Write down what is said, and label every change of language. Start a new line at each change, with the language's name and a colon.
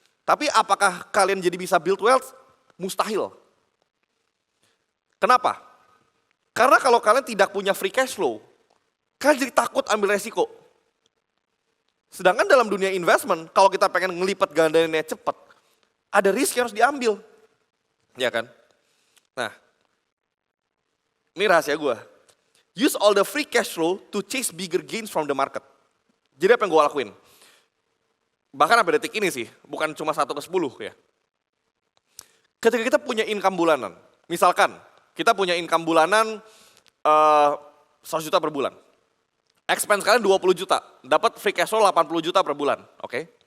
Indonesian: Tapi apakah kalian jadi bisa
English: build wealth?
Indonesian: Mustahil. Kenapa? Karena kalau kalian tidak punya
English: free cash flow,
Indonesian: kalian jadi takut ambil resiko. Sedangkan dalam dunia investment, kalau kita pengen ngelipat gandainnya cepat, ada risk yang harus diambil. Ya kan? Nah, ini rahasia gue.
English: Use all the free cash flow to chase bigger gains from the market.
Indonesian: Jadi apa yang gue lakuin? Bahkan sampai detik ini sih, bukan cuma 1 ke 10 ya. Ketika kita punya income bulanan, misalkan kita punya income bulanan 100 juta per bulan. Expense kalian 20 juta, dapat
English: free cash flow
Indonesian: 80 juta per bulan, oke?